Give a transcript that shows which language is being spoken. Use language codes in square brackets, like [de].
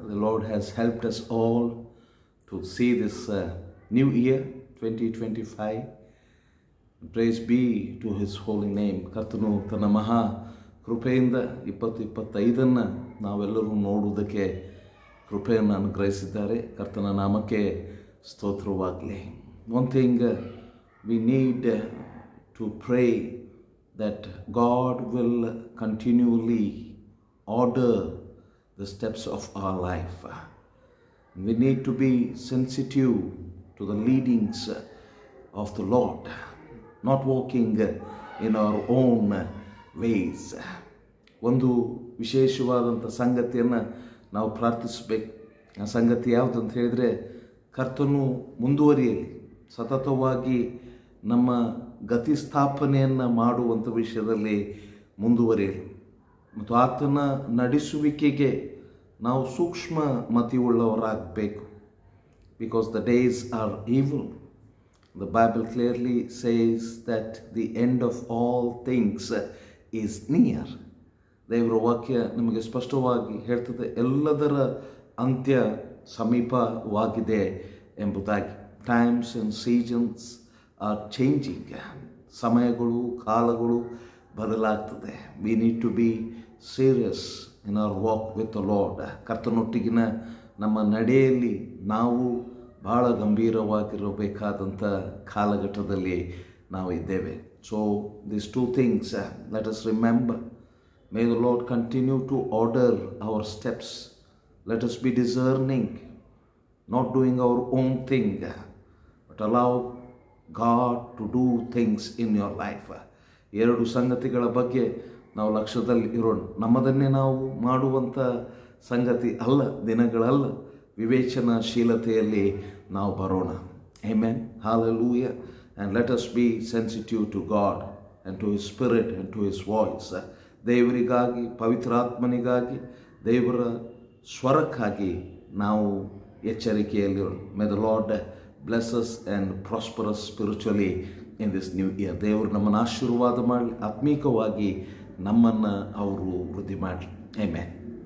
[en] The Lord has helped us all to see this new year, 2025. Praise be to His holy name. [kn] ಕರ್ತನು ತನ್ನ ಮಹಾ ಕೃಪೆಯಿಂದ 2025 ನಾವೆಲ್ಲರೂ ನೋಡುವುದಕ್ಕೆ ಕೃಪೆಯನ್ನು ಅನುಗ್ರಹಿಸಿದ್ದಾರೆ. ಕರ್ತನ ನಾಮಕ್ಕೆ ಸ್ತೋತ್ರವಾಗಲಿ. [en] One thing we need to pray that God will continually order the steps of our life. We need to be sensitive to the leadings of the Lord, not walking in our own ways. [kn] ಒಂದು ವಿಶೇಷವಾದಂಥ ಸಂಗತಿಯನ್ನು ನಾವು ಪ್ರಾರ್ಥಿಸಬೇಕು. ಆ ಸಂಗತಿ ಯಾವುದು ಅಂತ ಹೇಳಿದರೆ, ಕರ್ತನು ಮುಂದುವರಿಯಲಿ, ಸತತವಾಗಿ ನಮ್ಮ ಗತಿಸ್ಥಾಪನೆಯನ್ನು ಮಾಡುವಂಥ ವಿಷಯದಲ್ಲಿ ಮುಂದುವರಿಯಲಿ ಮತ್ತು ಆತನ ನಡೆಸುವಿಕೆಗೆ ನಾವು ಸೂಕ್ಷ್ಮ ಮತಿಯುಳ್ಳವರಾಗಬೇಕು. [en] Because the days are evil. The Bible clearly says that the end of all things is near. [kn] ದೇವರ ವಾಕ್ಯ ನಮಗೆ ಸ್ಪಷ್ಟವಾಗಿ ಹೇಳ್ತದೆ, ಎಲ್ಲದರ ಅಂತ್ಯ ಸಮೀಪವಾಗಿದೆ ಎಂಬುದಾಗಿ. [en] Times and seasons are changing. [kn] ಸಮಯಗಳು, ಕಾಲಗಳು ಬದಲಾಗ್ತದೆ. [en] We need to be serious in our walk with the lord. [kn] ಕರ್ತನೊಟ್ಟಿಗಿನ ನಮ್ಮ ನಡೆಯಲ್ಲಿ ನಾವು ಭಾಳ ಗಂಭೀರವಾಗಿರಬೇಕಾದಂಥ ಕಾಲಘಟ್ಟದಲ್ಲಿ ನಾವು ಇದ್ದೇವೆ. [en] So this two things let us remember. May the lord continue to order our steps. Let us be discerning, not doing our own thing, but allow God to do things in your life. [kn] ಎರಡು ಸಂಗತಿಗಳ ಬಗ್ಗೆ ನಾವು ಲಕ್ಷ್ಯದಲ್ಲಿ ಇರೋಣ. ನಮ್ಮದನ್ನೇ ನಾವು ಮಾಡುವಂಥ ಸಂಗತಿ ಅಲ್ಲ, ದಿನಗಳಲ್ಲ. ವಿವೇಚನಾಶೀಲತೆಯಲ್ಲಿ ನಾವು ಬರೋಣ. Amen. Hallelujah. [en] And let us be sensitive to God and to His Spirit and to His voice. [kn] ದೇವರಿಗಾಗಿ, ಪವಿತ್ರಾತ್ಮನಿಗಾಗಿ, ದೇವರ ಸ್ವರಕ್ಕಾಗಿ ನಾವು ಎಚ್ಚರಿಕೆಯಲ್ಲಿರೋಣ. [en] May the Lord bless us and prosper us spiritually in this new year. [kn] ದೇವರು ನಮ್ಮನ್ನು ಆಶೀರ್ವಾದ ಮಾಡಲಿ, ಆತ್ಮೀಕವಾಗಿ ನಮ್ಮನ್ನು ಅವರು ವೃದ್ಧಿ ಮಾಡಲಿ. ಆಮೆನ್.